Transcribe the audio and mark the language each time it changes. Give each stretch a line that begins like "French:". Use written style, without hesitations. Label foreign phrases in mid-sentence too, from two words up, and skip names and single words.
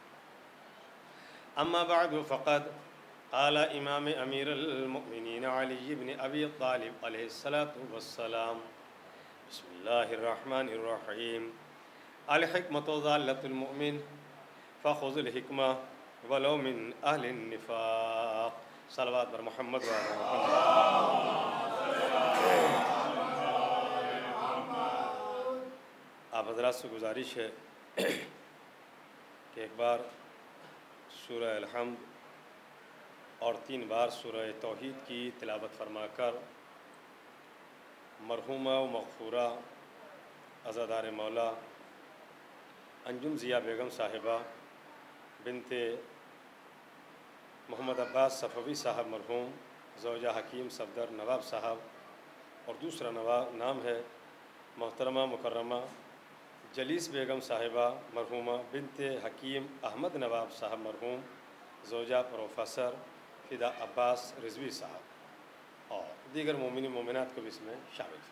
Arabic: أما بعد فقد قال إمام أمير المؤمنين علي ابن أبي طالب عليه الصلاة والسلام. بسم الله الرحمن الرحيم. الحكمة ضالة المؤمن فخذ الحكمة ولو من أهل النفاق.
Urdu: صلوات بر محمد و آل محمد. آپ حضرات سے گزارش ہے کہ ایک بار سورہ الحمد اور 3 بار سورہ توحید کی تلاوت فرما کر مرحومہ و مغفورہ عزادار مولا انجم ضیا بیگم صاحبہ بنت محمد عباس صفوی صاحب مرحوم، زوجہ حکیم صفدر نواب صاحب، اور دوسرا نام ہے محترمہ مکرمہ جلیس بیگم صاحبہ مرحومہ بنت حکیم احمد نواب صاحب مرحوم، زوجہ پروفیسر فدا عباس رضوی صاحب، اور دیگر مومن مومنات کو بھی اس میں شامل فرما.